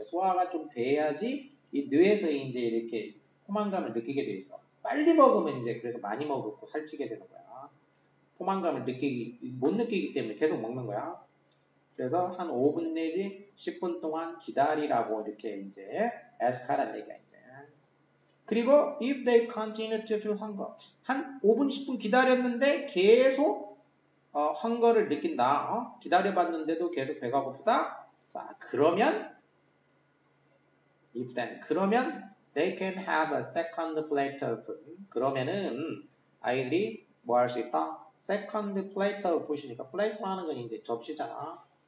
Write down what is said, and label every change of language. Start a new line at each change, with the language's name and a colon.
Korean: 소화가 좀 돼야지 이 뇌에서 이제 이렇게 포만감을 느끼게 돼 있어. 빨리 먹으면 이제 그래서 많이 먹고 살찌게 되는 거야. 포만감을 못 느끼기 때문에 계속 먹는 거야. 그래서 한 5분 내지 10분 동안 기다리라고 이렇게 이제 ask하라는 얘기야 이제.
English: 그리고 if they continue to feel hunger.
Korean: 한 5분 10분 기다렸는데 계속 헝거를 느낀다. 기다려봤는데도 계속 배가 고프다. 자, 그러면 그러면
English: they can have a second plate of food.
Korean: 그러면은 아이들이 뭐 할 수 있다?
English: second plate of food
Korean: 이니까 plate라는 건 이제 접시잖아.